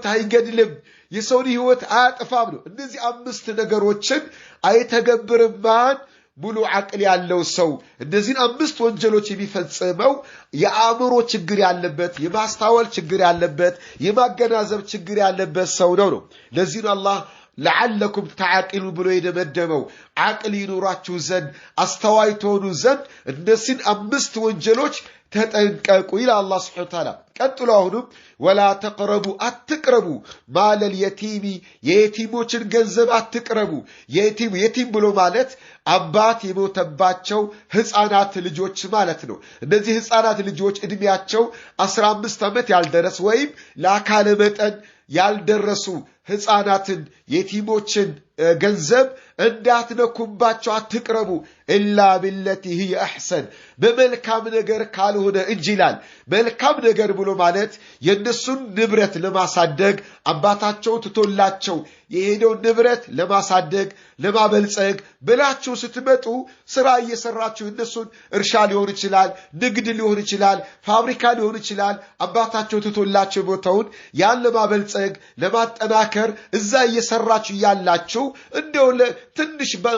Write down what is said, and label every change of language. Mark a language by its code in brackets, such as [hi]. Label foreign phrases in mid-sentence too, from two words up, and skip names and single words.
[am] አይገድልም የሰው ህይወት አያጠፋም ነው እነዚህ አምስት ነገሮችን አይተገብርም ማን ሙሉ عقل ያለው ሰው እነዚህን አምስት ወንጀሎች የሚፈጽመው የአእምሮ ችግር ያለበት የማስተዋል ችግር ያለበት የማገናዘብ ችግር ያለበት ሰው ነው ለዚህ ነው አላህ [ar] لعلكم تعقلون [am] ብሎ የደመደመው عقل ይኖራችሁ ዘንድ አስተዋይ ትሆኑ ዘንድ እነዚህን አምስት ወንጀሎች ተጠንቀቁ ይላል አላህ [ar] سبحانه وتعالى [am] ቀጥሎ አሁንም [ar] ولا تقربوا اتقربوا مال اليتيم [am] የየቲሞችን ገንዘብ አትቅረቡ የቲም ብሎ ማለት አባት የሞተባቸው ህፃናት ልጆች ማለት ነው እነዚህ ህፃናት ልጆች እድሜያቸው 15 ዓመት ያልደረሱ ወይም ለአካለ መጠን ያልደረሱ ህፃናትን የቲሞችን ገንዘብ እንዳትነኩባቸው አትቅረቡ [ar] إلا بالتي هي أحسن [am] በመልካም ነገር ካልሆነ እንጂላል መልካም ነገር ብሎ ማለት የነሱን ንብረት ለማሳደግ አባታቸው ትቶላቸው የሄደው ንብረት ለማሳደግ ለማበልጸግ ብላችሁ ስትመጡ ስራ እየሰራችሁ እነሱን እርሻ ሊሆን ይችላል ንግድ ሊሆን ይችላል ፋብሪካ ሊሆን ይችላል አባታቸው ትቶላቸው ቦታውን ያን ለማበልጸግ ለማጠናከር እዛ እየሰራችሁ ያላችሁ እንደው ትንሽ